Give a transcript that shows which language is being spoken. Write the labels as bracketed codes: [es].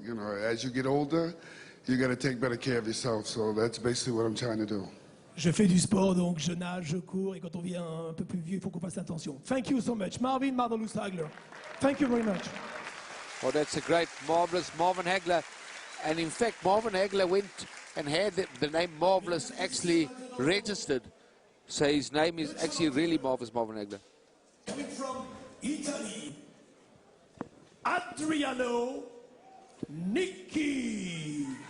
[en] You know, as you get older, you got to take better care of yourself. So that's basically what I'm trying to do. [fr] Je fais du sport, donc je nage, je cours, et quand on devient un peu plus vieux, il faut qu'on fasse attention. [en] Thank you so much, Marvin Hagler. Thank you very much. Oh, that's a great, marvelous Marvin Hagler. And in fact, Marvin Hagler went and had the name Marvelous actually registered. So his name is actually really Marvelous Marvin Hagler. Coming from Italy, Adriano Nicchi.